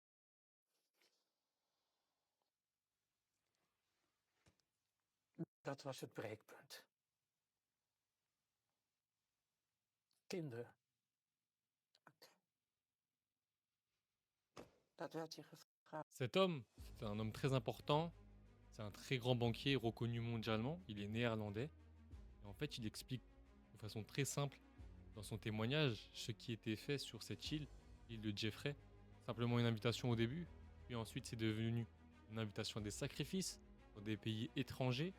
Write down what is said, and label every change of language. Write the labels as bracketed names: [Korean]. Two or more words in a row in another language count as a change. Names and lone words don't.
[Dutch] Dat was het breekpunt. Kinderen. Dat werd je gevraagd. [French] Cet homme, c'est un homme très important. C'est un très grand banquier reconnu mondialement. Il est néerlandais. Et en fait, il explique de façon très simple dans son témoignage ce qui était fait sur cette île, l'île de Jeffrey. Simplement une invitation au début, puis ensuite c'est devenu une invitation à des sacrifices dans des pays étrangers.